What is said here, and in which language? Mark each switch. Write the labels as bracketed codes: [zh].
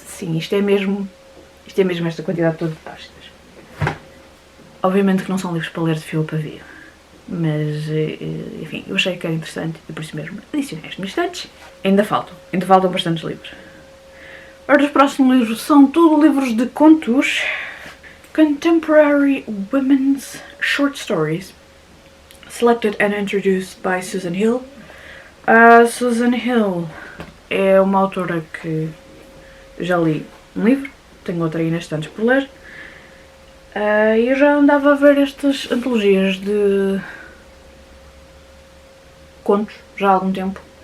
[pt] Sim, isto é mesmo esta quantidade toda de páginas. Obviamente que não são livros para ler de fio a pavio, mas enfim, eu achei que era interessante e por isso mesmo adicionei as minhas estantes. Ainda faltam bastantes livros. Ora, os próximos livros são tudo livros de contos. [en] Contemporary Women's Short Stories, selected and introduced by Susan Hill. [pt] Susan Hill é uma autora que eu já li um livro, tenho outra aí nas estantes por ler. Eu já andava a ver estas antologias de contos já há algum tempo.